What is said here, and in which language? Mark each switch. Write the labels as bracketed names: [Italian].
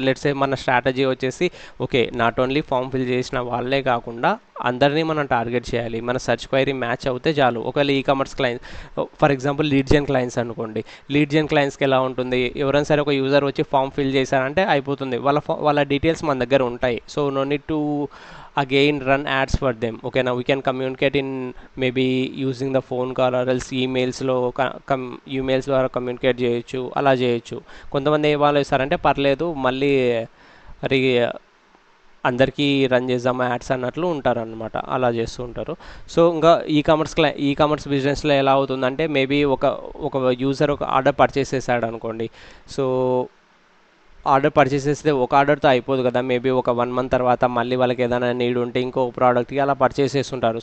[Telugu] Let's say మన strategy వచ్చేసి, okay not only form fill చేసిన వాళ్ళే కాకుండా అందరినీ మనం టార్గెట్ చేయాలి, మన సర్చ్ క్వైరీ మ్యాచ్ అవుతే చాలు. ఒకవేళ e commerce clients, for example lead gen clients అనుకోండి, లీడ్ జెన్ క్లయింట్స్కి ఎలా ఉంటుంది, ఎవరైనా సరే ఒక యూజర్ వచ్చి ఫామ్ ఫిల్ చేశారంటే అయిపోతుంది, వాళ్ళ డీటెయిల్స్ మన దగ్గర ఉంటాయి. [English] So no need to again run ads for them. Okay, now we can communicate in maybe using the phone call or else emails [Telugu] ద్వారా కమ్యూనికేట్ చేయొచ్చు, అలా చేయొచ్చు. కొంతమంది ఏ వాళ్ళు ఇస్తారంటే పర్లేదు మళ్ళీ మరి అందరికీ రన్ చేద్దాం యాడ్స్ అన్నట్లు ఉంటారనమాట, అలా చేస్తూ ఉంటారు. సో ఇంకా ఈ కామర్స్ బిజినెస్లో ఎలా అవుతుందంటే, మేబీ ఒక యూజర్ ఒక ఆర్డర్ పర్చేస్ చేశాడు అనుకోండి. సో ఆర్డర్ పర్చేస్ చేస్తే ఒక ఆర్డర్తో అయిపోదు కదా, మేబీ ఒక 1 month తర్వాత మళ్ళీ వాళ్ళకి ఏదైనా నీడ్ ఉంటే ఇంకో ప్రోడక్ట్కి అలా పర్చేస్ చేస్తుంటారు.